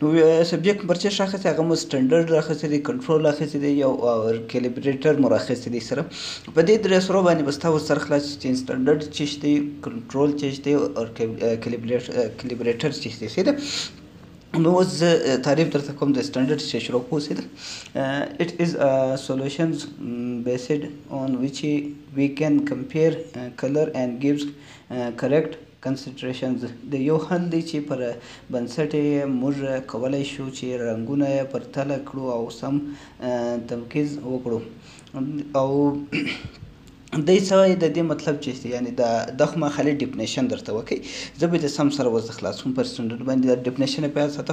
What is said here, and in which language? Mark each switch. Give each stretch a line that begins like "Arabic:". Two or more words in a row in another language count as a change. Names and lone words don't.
Pashto: نو سبجیکټ مو پر څه راخیستی؟ هغه مو سټنډرډ راخیستی دی، کنټرول راخیستی دی، یو کیلیبریټر مو راخیستی دی سره. په دې درې سرو باندې به ستا اوس سر خلاص شي چې سټنډرډ څه شی دی، کنټرول څه شی دی، او کیلیبریټر څه شی دی څه ده. نو اوس زه تعریف درته کوم د سټنډرډ چې شروع کوو څه ده.
English: it is solutions based on which we can compare color and gives correct concentrations.
Pashto: د یو حل دی چې پر بنسټ یې موږ کولی شو چې رنګونه یې پرتله کړو او سم تمرکز وکړو. او دی څه وایي، د دې مطلب چې دی، یعنې دا خو ما خالي ډیفینیشن درته وکړئ، زه به د سم سره اوس د خلاصون پر سټنډرډ باندې دا ډیفینیشن یې په یاد ساته.